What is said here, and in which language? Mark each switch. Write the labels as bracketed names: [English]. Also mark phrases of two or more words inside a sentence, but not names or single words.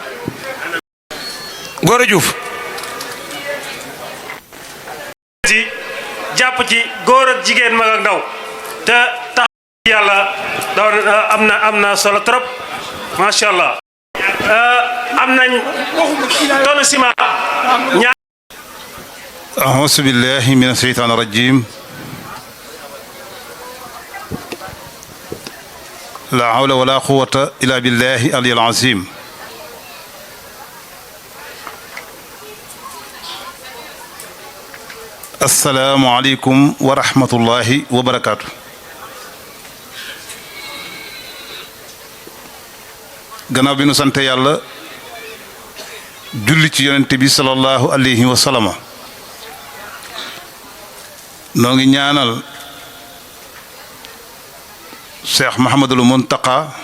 [Wolof] ci jàpp ci góor ak jigéen mag ak ndaw te tax yàlla am na solo trop [Arabic] ما شاء الله [Wolof] am nañ [French] tonne ciment [Wolof] ñaar. [Arabic] أعوذ بالله من الشيطان الرجيم لا حول ولا قوة إلا بالله العلي العظيم السلام عليكم ورحمة الله وبركاته [Wolof] gannaaw bi nu sant yàlla julli ci yonent bi [Arabic] صلى الله عليه وسلم [Wolof] noo ngi ñaanal Cheikh Mouhamadul Mountakha